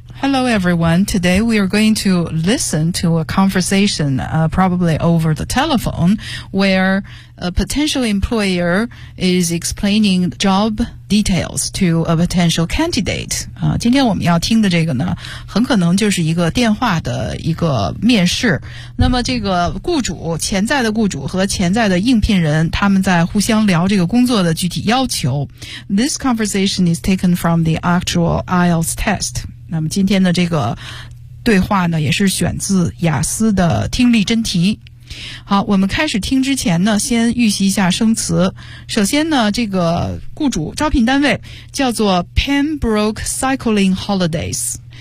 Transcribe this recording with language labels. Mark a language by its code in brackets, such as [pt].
[en] Hello everyone, today we are going to listen to a conversation、probably over the telephone where a potential employer is explaining jobDetails to a potential candidate. [zh] 今天我们要听的这个呢，很可能就是一个电话的一个面试。那么这个雇主，潜在的雇主和潜在的应聘人，他们在互相聊这个工作的具体要求。 [en] This conversation is taken from the actual IELTS test. [zh] 那么今天的这个对话呢，也是选自雅思的听力真题。好，我们开始听之前呢，先预习一下生词。首先呢，这个雇主招聘单位叫做 Pembroke Cycling Holidays。